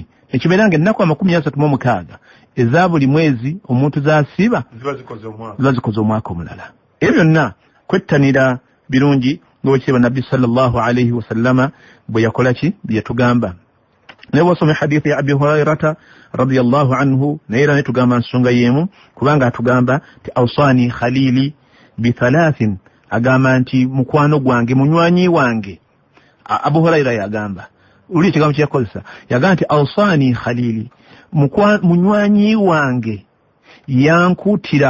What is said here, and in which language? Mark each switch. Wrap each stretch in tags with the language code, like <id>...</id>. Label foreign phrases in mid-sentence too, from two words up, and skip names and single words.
<lg>Ekibeeranga ennaku 36 eza buli mwezi omuntu z'asiiba ziba zikoze omwaka omulala. Ebyo byonna kwettanira birungi ng'owekitiibwa nabbi</lg> <ar>صلى الله عليه وسلم</ar> <lg>bwe yakola ki? Bye yatugamba. Naye wasome hadithi ya Abi Hurairata</lg> <ar>رضي الله عنه,</ar> <lg>naye era netugamba nsonga y'emu kubanga atugamba nti</lg> <ar>أوصاني خليلي ب 3,</ar> <lg>agamba nti mukwano gwange munywanyi wange. Abu Huraira yagamba, uli ekigambo kye yakozesa, yagamba nti</lg> <ar>أوصاني خليلي,</ar> <lg>munywanyi wange yankuutira.</lg>